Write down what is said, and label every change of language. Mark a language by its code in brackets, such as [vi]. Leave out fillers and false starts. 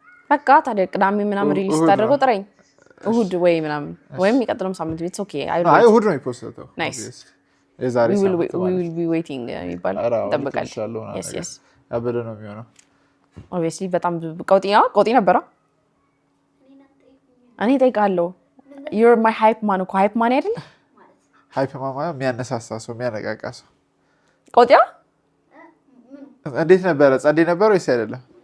[am] በቃ ታዲያ ቅዳሜ ምናምን ሪሊዝ ታደርገው ጥረኝ እሁድ ወይ ምናምን ወይም የሚቀጥለው ሳምንት ቤት ኦኬ። አይ እሁድ ነው የሚፖስተው። [en] ናይስ [am] የዛሬ [en] we will be waiting ይባላል። እንጠብቃለን። yes [am] አበደ ነው የሚሆነው። obviously በጣም ቀውጢ ነበረ። እኔ እጠይቃለሁ you're my hype man እኮ hype man አይደል? hype man ማለት የሚያነሳሳ ሰው የሚያነቃቃ ሰው። ቀውጢያ እንዴት ነበረ? ጸዴ ነበር ወይስ አይደለም?